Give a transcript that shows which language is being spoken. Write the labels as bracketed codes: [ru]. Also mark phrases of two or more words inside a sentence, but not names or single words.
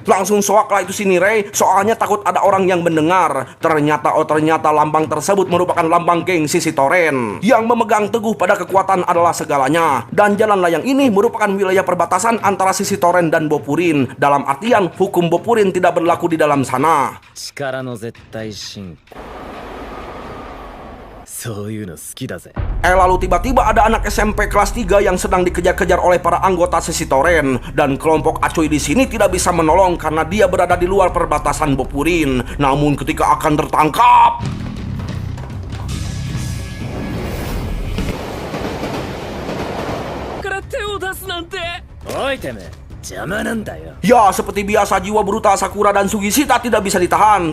[id] Langsung soak lah itu si Nirei, soalnya takut ada orang yang mendengar. Ternyata lambang tersebut merupakan lambang geng Sisi Toren yang memegang teguh pada kekuatan adalah segalanya. Dan jalan layang ini merupakan wilayah perbatasan antara Sisi Toren dan Bopurin. Dalam artian, hukum Bopurin tidak berlaku di dalam sana. [ja] 力の絶対進化そういうの好きだぜ [id] Lalu tiba-tiba ada anak SMP kelas 3 yang sedang dikejar-kejar oleh para anggota Sisi Toren. Dan kelompok Acuy di sini tidak bisa menolong karena dia berada di luar perbatasan Bopurin. Namun ketika akan tertangkap, ya, seperti biasa jiwa brutal Sakura dan Sugishita tidak bisa ditahan.